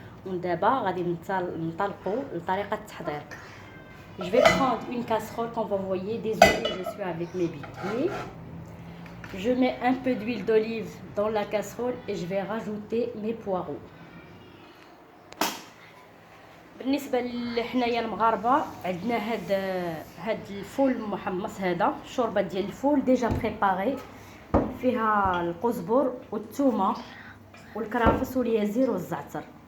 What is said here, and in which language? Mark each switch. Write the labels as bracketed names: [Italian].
[Arabic] ودابا غادي ننطلقوا لطريقه التحضير. [French] Je vais prendre une casserole, comme vous voyez, désolée, je suis avec mes pieds. Je mets un peu d'huile d'olive dans la casserole et je vais rajouter mes poireaux. [Arabic] بالنسبه لحنايا المغاربه عندنا هاد الفول المحمص، هذا الشوربه ديال الفول ديجا بريباري، فيها القزبر والثومه والكرافس واليازير والزعتر.